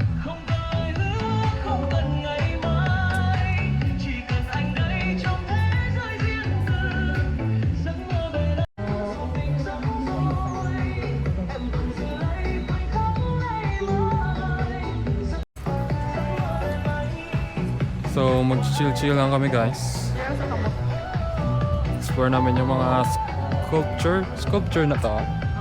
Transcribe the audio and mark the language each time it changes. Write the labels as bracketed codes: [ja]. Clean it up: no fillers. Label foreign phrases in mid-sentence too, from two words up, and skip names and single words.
[vi] Không cần ai nữa, không cần ngày mai. Chỉ cần anh đây trong thế giới riêng tư. Giấc mơ bên anh rồi tình giấc rồi. Em từng giờ lấy khoảnh khắc này lại. [tl] So mag-chill-chill lang kami guys. Explore namin yung mga sculpture na to.